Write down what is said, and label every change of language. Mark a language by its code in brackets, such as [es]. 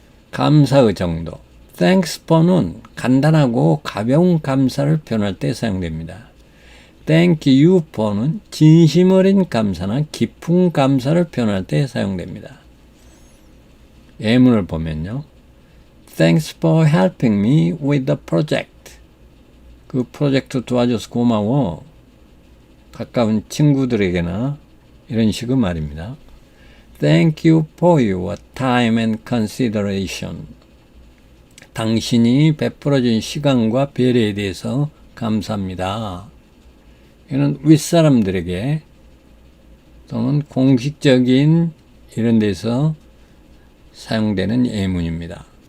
[ko] 감사의 정도. [en] Thanks for [ko] 는 간단하고 가벼운 감사를 표현할 때 사용됩니다. [en] Thank you for [ko] 는 진심 어린 감사나 깊은 감사를 표현할 때 사용됩니다. 예문을 보면요. [en] Thanks for helping me with the project. [ko] 그 프로젝트 도와줘서 고마워. 가까운 친구들에게나 이런 식의 말입니다. [en] Thank you for your time and consideration. [ko] 당신이 베풀어준 시간과 배려에 대해서 감사합니다. 이는 윗사람들에게 또는 공식적인 이런 데서 사용되는 예문입니다.